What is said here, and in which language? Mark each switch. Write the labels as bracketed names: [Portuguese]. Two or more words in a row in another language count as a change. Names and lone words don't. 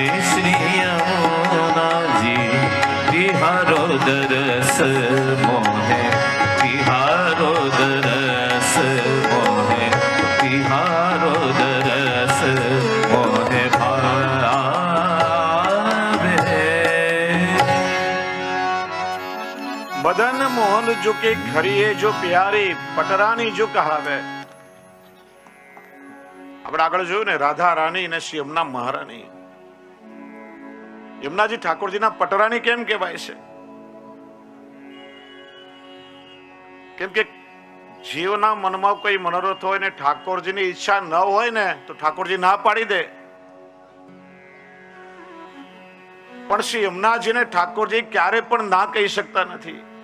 [Braj] श्री यमुना जी तिहारो दरस मोहे तिहारो दरस मोहे तिहारो दरस मोहे भावे। बदन मोहन जो के खरीए जो प्यारी पटरानी जो કહાવે। [Gujarati] આપણે આગળ જોયું ને રાધા રાણી અને શ્રી યમુના મહારાણી। યમુનાજી ઠાકોરજીના પટરાણી કેમ કહેવાય છે? કેમ કે જીવના મનમાં કોઈ મનોરથ હોય ને ઠાકોરજીની ઈચ્છા ન હોય ને તો ઠાકોરજી ના પાડી દે, પણ શ્રી યમુનાજીને ઠાકોરજી ક્યારે પણ ના કહી શકતા નથી।